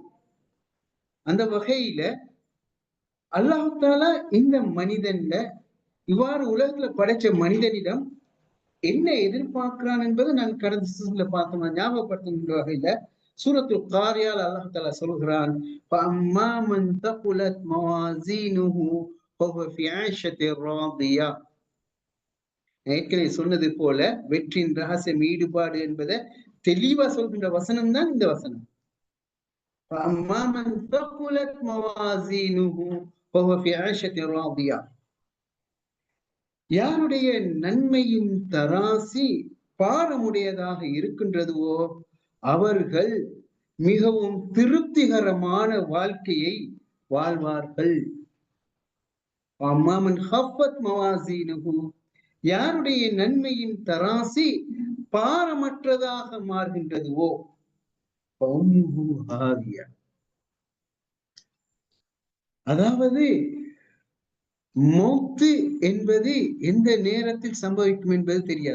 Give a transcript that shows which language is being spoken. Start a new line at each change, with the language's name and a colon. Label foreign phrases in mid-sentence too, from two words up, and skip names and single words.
Tamil: அந்த வகையில அல்லாஹ் தாலா இந்த மனிதன்ல, இவ்வாறு உலகத்துல படைச்ச மனிதனிடம் என்ன எதிர்பார்க்கிறான் என்பதை நாங்கள் கடந்த சீசன்ல பார்த்தோம். ஞாபகப்படுத்துகின்ற வகையில சூரத்துல் காரியால் அல்லாஹ் தஆலா சொல்கிறான்,
Arabic: فَأَمَّا مَنْ ثَقُلَتْ مَوَازِينُهُ فَهُوَ فِي عِيشَةٍ رَاضِيَةٍ.
Tamil: ஏற்கனவே சொன்னது போல வெற்றியின் ரகசியம் ஈடுபாடு என்பதை தெளிவா சொல்கின்ற வசனம் தான் இந்த வசனம்.
Arabic: فَأَمَّا مَنْ ثَقُلَتْ مَوَازِينُهُ فَهُوَ فِي عِيشَةٍ رَاضِيَةٍ.
Tamil: யாருடைய நன்மையின் தராசி பாரமுடையதாக இருக்கின்றதுவோ அவர்கள் மிகவும் திருப்திகரமான வாழ்க்கையை வாழ்வார்கள்.
Arabic: أما من خفت موازينه,
Tamil: யாருடைய நன்மையின் தராசி பாரமற்றதாக மாறுகின்றதுவோ அதாவது மௌத்து என்பது எந்த நேரத்தில் சம்பவிக்கும் என்பது தெரியாது.